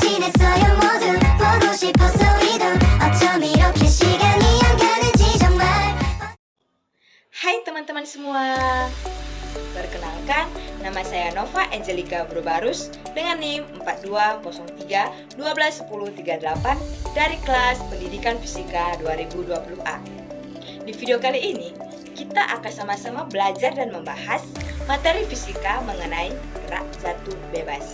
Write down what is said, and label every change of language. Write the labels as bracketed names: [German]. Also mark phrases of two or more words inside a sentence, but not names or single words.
[Korean] 있어요 모두 보고 싶었어 이도 어쩜 이렇게 시간이 안 가는지 정말. [Indonesian] Hai teman-teman semua. Perkenalkan, nama saya Nova Angelica Brobarus dengan NIM 4203121038 dari kelas Pendidikan Fisika 2020A. Di video kali ini, kita akan sama-sama belajar dan membahas materi fisika mengenai gerak jatuh bebas.